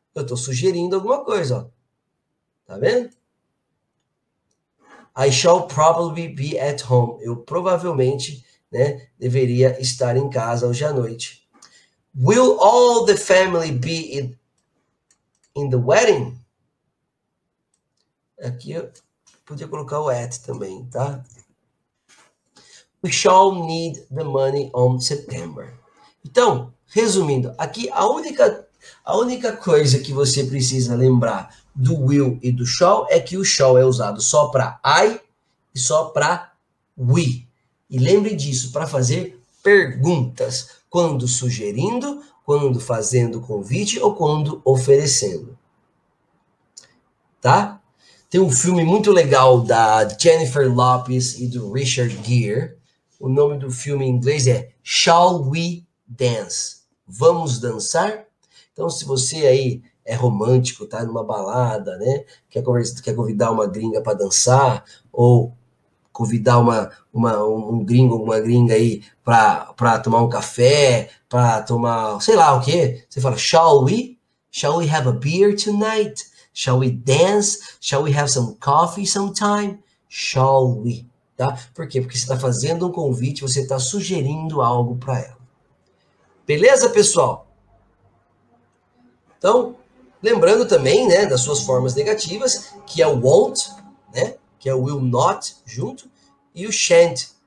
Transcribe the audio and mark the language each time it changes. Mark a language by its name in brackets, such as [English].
[Portuguese] Eu tô sugerindo alguma coisa, ó. Tá vendo? [English] I shall probably be at home. [Portuguese] Eu provavelmente, né, deveria estar em casa hoje à noite. [English] Will all the family be in the wedding? [Portuguese] Aqui eu podia colocar o at também, tá? [English] We shall need the money on September. [Portuguese] Então, resumindo, aqui a única coisa que você precisa lembrar do will e do shall é que o shall é usado só para I e só para we. E lembre disso, para fazer perguntas, quando sugerindo, quando fazendo convite ou quando oferecendo. Tá? Tem um filme muito legal da Jennifer Lopez e do Richard Gere. O nome do filme em inglês é Shall We Dance? Vamos dançar? Então, se você aí é romântico, tá numa balada, né? Quer convidar uma gringa para dançar, ou convidar um gringo, uma gringa aí para tomar um café, para tomar, sei lá o quê. Você fala, [English] shall we? Shall we have a beer tonight? Shall we dance? Shall we have some coffee sometime? Shall we? [Portuguese] Tá? Por quê? Porque você está fazendo um convite, você está sugerindo algo para ela. Beleza, pessoal? Então, lembrando também, né, das suas formas negativas, que é o won't, né, que é o will not junto, e o shan't.